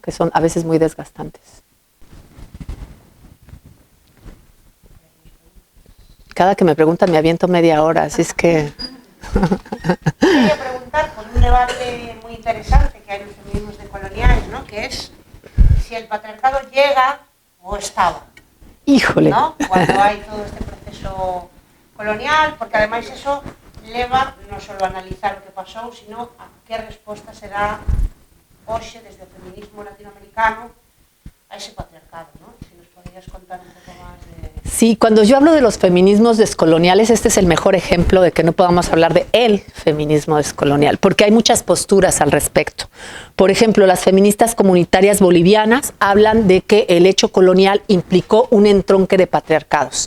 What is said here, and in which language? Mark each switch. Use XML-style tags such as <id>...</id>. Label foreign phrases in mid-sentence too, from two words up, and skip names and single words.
<es>Que son a veces muy desgastantes. Cada que me preguntan me aviento media hora, así es que... Quería preguntar por un debate muy interesante que hay en los feminismos decoloniales, ¿no? Que es si el patriarcado llega o estaba. Híjole. ¿No? Cuando hay todo este proceso colonial,</es> <gl>porque además eso leva non só a analizar o que pasou, sino a que resposta se dá hoxe desde o feminismo latinoamericano a ese patriarcado, ¿no?</gl> <es>Si nos podrías contar un poco más de... Sí, cuando yo hablo de los feminismos descoloniales, este es el mejor ejemplo de que no podamos hablar de el feminismo descolonial, porque hay muchas posturas al respecto. Por ejemplo, las feministas comunitarias bolivianas hablan de que el hecho colonial implicó un entronque de patriarcados.</es>